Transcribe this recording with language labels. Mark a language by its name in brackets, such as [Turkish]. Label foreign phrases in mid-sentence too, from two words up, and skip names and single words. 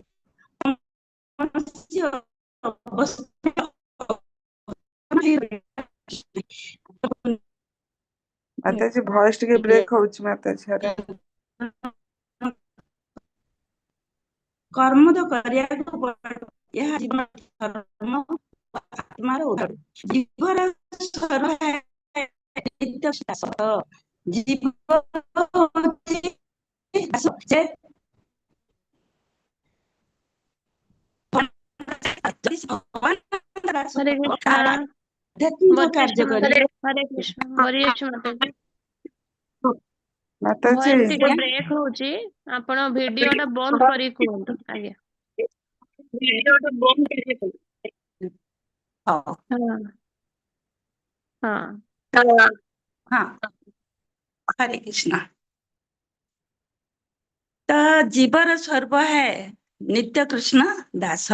[Odia] ମାତାଜୀ ଭଏସ ଟିକେ ବ୍ରେକ୍ ହଉଛି ମାତାଜୀ। କର୍ମ ତ କରିବାକୁ ପଡିବ, ଏହା ଜୀବନ ଧର୍ମ, ଆତ୍ମାର ଉଦାହରଣ। ଜୀବର [Hindi] हरे कृष्णा। [Odia] ଆଧ୍ୟାତ୍ମିକ କାର୍ଯ୍ୟ କରି [Hindi] हरे कृष्ण बोलिए माताजी। [Odia] ମାତାଜୀ ଭଏସ ଟିକେ ବ୍ରେକ୍ ହଉଛି, ଆପଣ ଭିଡିଓ ଟା ବନ୍ଦ କରି କୁହନ୍ତୁ। ଆଜ୍ଞା ହଉ। ହଁ ହଁ ହଁ, ହରେ କୃଷ୍ଣ। ତ ଜୀବର ସ୍ୱର୍ବ है ନିତ୍ୟ କୃଷ୍ଣ ଦାସ।